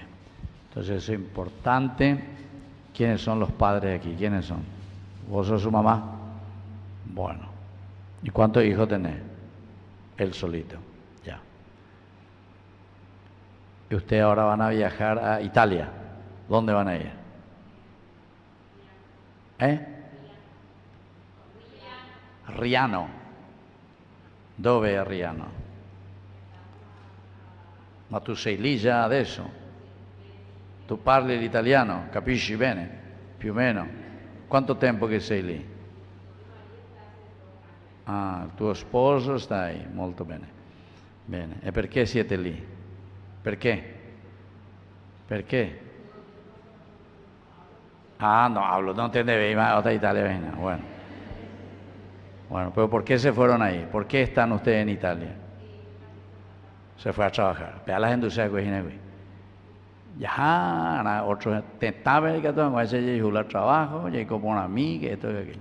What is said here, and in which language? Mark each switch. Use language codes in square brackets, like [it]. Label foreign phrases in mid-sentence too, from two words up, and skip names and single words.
[es] Entonces eso es importante. ¿Quiénes son los padres aquí? ¿Quiénes son? ¿Vos sos su mamá? Bueno. ¿Y cuántos hijos tenés? Él solito. Ya. Y ustedes ahora van a viajar a Italia. ¿Dónde van a ir? Riano. [it] Dove è Riano? Ma tu sei lì già adesso? Tu parli l'italiano? Capisci bene? Più o meno? Quanto tempo che sei lì? Ah, il tuo sposo sta lì, molto bene. Bene, e perché siete lì? Perché? Perché? [es] Ah, no hablo, no te debes ir a otra Italia, venga. Bueno, pero ¿por qué se fueron ahí? ¿Por qué están ustedes en Italia? Se fue a trabajar. Vea la gente que viene aquí. Ya, otros tentaban que todo, a veces llegó al trabajo, llegó con amiga, esto y aquello.